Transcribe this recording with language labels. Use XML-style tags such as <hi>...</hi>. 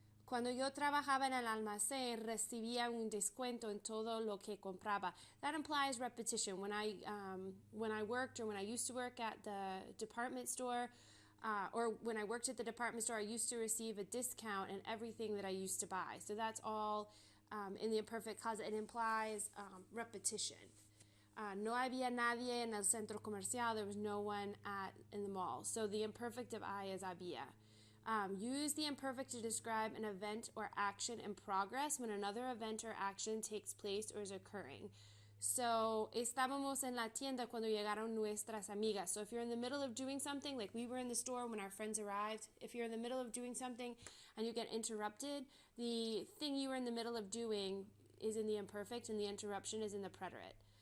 <es>Cuando yo trabajaba en el almacén, recibía un descuento en todo lo que compraba.</es> <en>That implies repetition. When I worked, or when I used to work at the department store, or when I worked at the department store, I used to receive a discount in everything that I used to buy. So that's all in the imperfect cause. It implies repetition.</en> <es>No había nadie en el centro comercial.</es> <en>There was no one in the mall. So the imperfect of I is había. Use the imperfect to describe an event or action in progress when another event or action takes place or is occurring.</en> <es>So, estábamos en la tienda cuando llegaron nuestras amigas.</es> <en>So, if you're in the middle of doing something, like we were in the store when our friends arrived, if you're in the middle of doing something and you get interrupted, the thing you were in the middle of doing is in the imperfect and the interruption is in the preterite.</en>